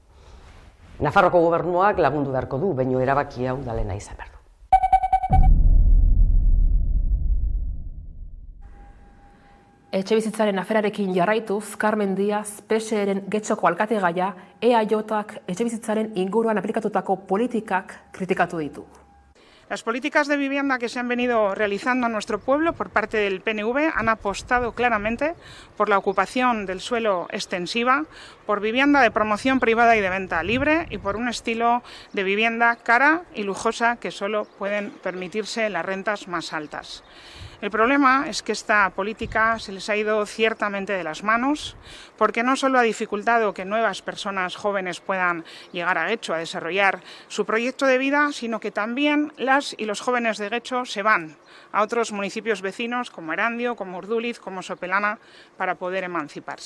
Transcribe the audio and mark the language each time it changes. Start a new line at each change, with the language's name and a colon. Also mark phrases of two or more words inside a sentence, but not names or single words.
Basque: Nafarroko gobernuak lagundu beharko du, baino erabakia udalena izan behar du. Etxebizitzaren aferarekin jarraituz, Carmen Díaz, PSEren Getxoko alkategaia, EAJak etxebizitzaren inguruan aplikatutako politikak kritikatu ditu.
Spanish: Las políticas de vivienda que se han venido realizando en nuestro pueblo por parte del PNV han apostado claramente por la ocupación del suelo extensiva, por vivienda de promoción privada y de venta libre y por un estilo de vivienda cara y lujosa que solo pueden permitirse las rentas más altas. El problema es que esta política se les ha ido ciertamente de las manos, porque no solo ha dificultado que nuevas personas jóvenes puedan llegar a Getxo a desarrollar su proyecto de vida, sino que también las y los jóvenes de Getxo se van a otros municipios vecinos como Erandio, como Urduliz, como Sopelana, para poder emanciparse.